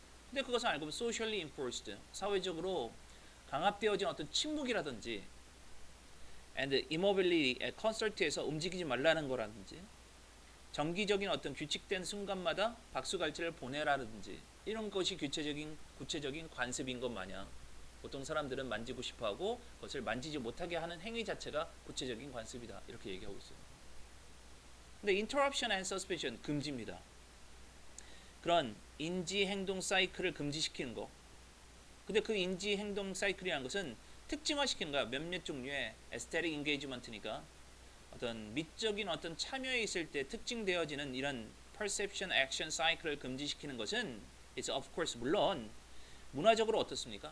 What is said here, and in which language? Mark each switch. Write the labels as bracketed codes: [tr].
[ko] 근데 그것을 알고 보면 [en] socially enforced, [ko] 사회적으로 강압되어진 어떤 침묵이라든지 [en] and immobility, [ko] 콘서트에서 움직이지 말라는 거라든지 정기적인 어떤 규칙된 순간마다 박수갈채를 보내라든지 이런 것이 구체적인 관습인 것 마냥 보통 사람들은 만지고 싶어하고 그것을 만지지 못하게 하는 행위 자체가 구체적인 관습이다. 이렇게 얘기하고 있어요. 근데 [en] interruption and suspension [ko] 금지입니다. 그런 인지 행동 사이클을 금지시키는 거. 근데 그 인지 행동 사이클이라는 것은 특징화시키는 거야. 몇몇 종류의 aesthetic engagement니까 어떤 미적인 어떤 참여에 있을 때 특징되어지는 이런 perception action 사이클을 금지시키는 것은 [en] it's of course [ko] 물론 문화적으로 어떻습니까?